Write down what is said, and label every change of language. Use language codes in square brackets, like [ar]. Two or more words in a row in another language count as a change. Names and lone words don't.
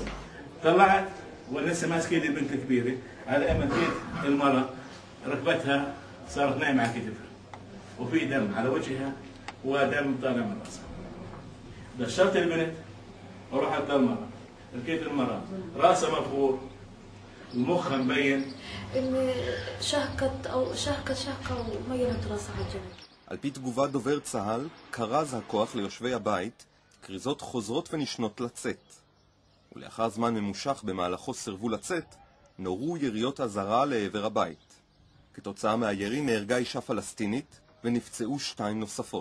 [ar] طلعت ولسه ماسكه لي البنت الكبيره، على اما لقيت المراه ركبتها صارت نايمه على كتفها وفي دم على وجهها ودم طالع من راسها. دشرت البنت ورحت للمراه، لقيت المراه راسها مفقور، المخ مبين، إني شهكة وميلت راسها على الجنب. [he] על פי תגובת דובר צה"ל, כרז הכוח ליושבי הבית כריזות חוזרות ונשנות לצאת. ולאחר זמן ממושך במהלכו סרבו לצאת, נורו יריות אזהרה לעבר הבית. כתוצאה מהירי נהרגה אישה פלסטינית ונפצעו 2 נוספות.